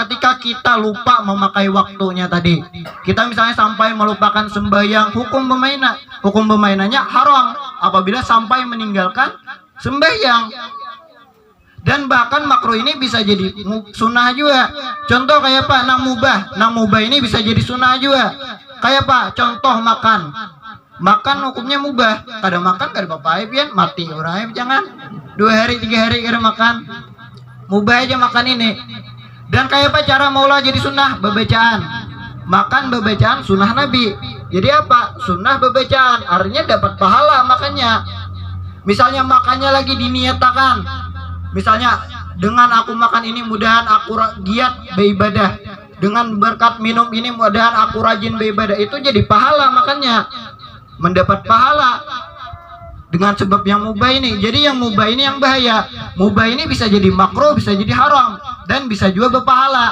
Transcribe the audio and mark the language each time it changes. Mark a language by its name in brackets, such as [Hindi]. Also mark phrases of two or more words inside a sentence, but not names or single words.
[Indonesian] Ketika kita lupa memakai waktunya tadi. Kita misalnya sampai melupakan sembahyang, hukum permainannya haram apabila sampai meninggalkan sembahyang. Dan bahkan makruh ini bisa jadi sunnah juga. Contoh kayak apa? Nang mubah ini bisa jadi sunnah juga. Kayak apa? Contoh makan hukumnya mubah. [Banjar] Kadang makan kada apa-apa pian mati orang jangan 2 hari 3 hari kada makan. [Indonesian] Mubah aja makan ini. [Banjar] Dan kayak apa cara maulah jadi sunnah? Bebacaan. [Indonesian] Makan bebacaan sunnah Nabi. Jadi apa? Sunnah bebacaan. Artinya dapat pahala makannya. Misalnya makannya lagi diniatakan. Misalnya dengan aku makan ini mudahan aku giat beribadah. Dengan berkat minum ini mudahan aku rajin beribadah. Itu jadi pahala makannya. Mendapat pahala dengan sebab yang mubah ini. Jadi yang mubah ini yang bahaya. Mubah ini bisa jadi makruh, bisa jadi haram, dan bisa juga berpahala.